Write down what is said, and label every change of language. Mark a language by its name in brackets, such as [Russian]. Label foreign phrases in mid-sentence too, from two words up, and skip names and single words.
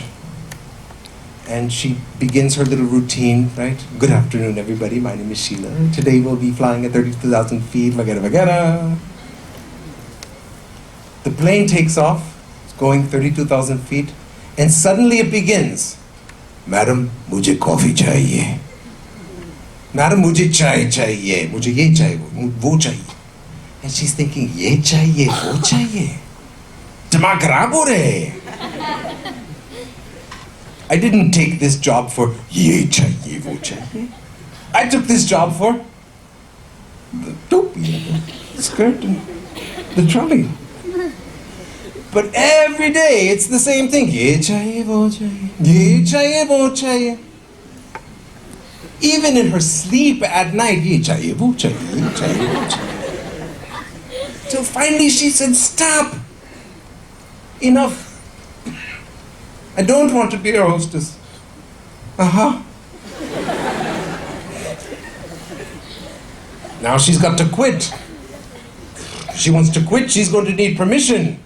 [English] And she begins her little routine, right? Good afternoon, everybody. My name is Sheila. Today we'll be flying at 32,000 feet. Vagara. The plane takes off. It's going 32,000 feet. And suddenly it begins. Madam, [Hindi] मुझे कॉफ़ी चाहिए. Madam, मुझे चाय चाहिए। मुझे ये चाहिए, वो चाहिए. [English] And she's thinking, [Hindi] ये चाहिए, वो चाहिए. दिमाग ख़राब हो रहे है. [English] I didn't take this job for [Hindi] ये चाहिए, वो चाहिए. [English] I took this job for the topi, the skirt, and the trolley. But every day it's the same thing. [Hindi] ये चाहिए, वो चाहिए। ये चाहिए, वो चाहिए. [English] Even in her sleep at night, [Hindi] ये चाहिए, वो चाहिए, ये चाहिए, वो चाहिए. [English] Till finally she said, stop. Enough. I don't want to be a hostess. Uh-huh. Now she's got to quit. She wants to quit, she's going to need permission.